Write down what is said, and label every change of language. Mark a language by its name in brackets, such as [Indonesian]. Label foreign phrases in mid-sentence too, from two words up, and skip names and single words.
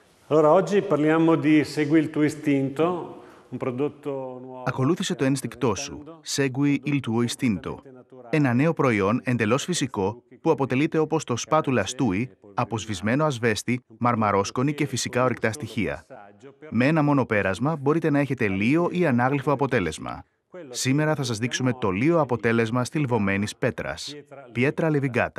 [Greek] Ακολούθησε το ένστικτό σου, [Italian] Segui il tuo istinto, [Greek] ένα νέο προϊόν εντελώς φυσικό που αποτελείται όπως το σπάτουλα στούι από σβησμένο ασβέστη, μαρμαρόσκονη και φυσικά ορυκτά στοιχεία. Με ένα μόνο πέρασμα μπορείτε να έχετε λίο ή ανάγλυφο αποτέλεσμα. Σήμερα θα σας δείξουμε το λίο αποτέλεσμα στυλβωμένης πέτρας, Pietra Levigata.